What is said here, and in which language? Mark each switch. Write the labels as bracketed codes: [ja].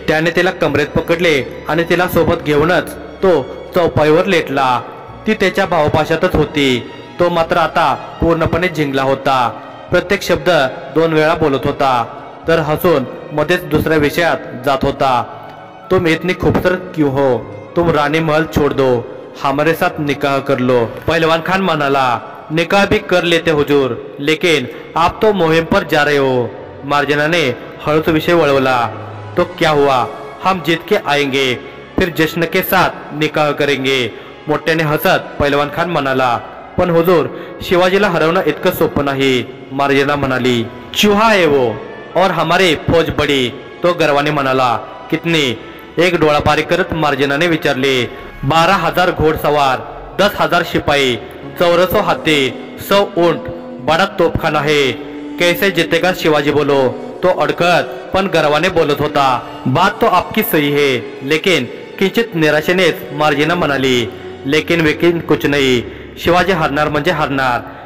[mr] त्याने तिला कमरेत पकडले आणि तिला सोबत घेऊनच तो चौपाईवर लेटला। ती त्याच्या भावपाशातच होती। तो मात्र आता पूर्णपणे जिंकला होता। प्रत्येक शब्द 2 वेळा बोलत होता तर हसून मध्येच दुसऱ्या विषयात जात होता। [hi] तुम इतनी खूबसूरत क्यों हो, तुम रानी महल छोड़ दो, हमारे साथ निकाह कर लो। [mr] पहलवान खान म्हणाला, [hi] निकाह भी कर लेते हुजूर, लेकिन आप तो मुहिम पर जा रहे हो। [mr] मार्जिना ने हळूच विषय वळवला, [hi] तो क्या हुआ, हम जीत के आएंगे, फिर जश्न के साथ निकाह करेंगे। [mr] मोठ्याने हसत पहलवान खान म्हणाला, पण हुजूर शिवाजीला हरवणं इतकं सोपं नाही। मार्जिना म्हणाली, [hi] चूहा है वो और हमारी फौज बड़ी। [mr] तो गर्वाने म्हणाला, [hi] कितनी? [mr] एक डोळा बारीक करत मार्जिनाने विचारले, [hi] 12,000 घोडसवार, 10,000 शिपाई, 1400 हाथी, 100 ऊंट, बड़ा तोपखाना है, कैसे जीतेगा शिवाजी बोलो। [mr] तो अडकत पण गर्वाने बोलत होता, [hi] बात तो आपकी सही है, लेकिन [mr] किंचित निराशेनेच मार्जिना म्हणाली, [hi] लेकिन वेकिन कुछ नहीं, [mr] शिवाजी हरणार म्हणजे हरणार।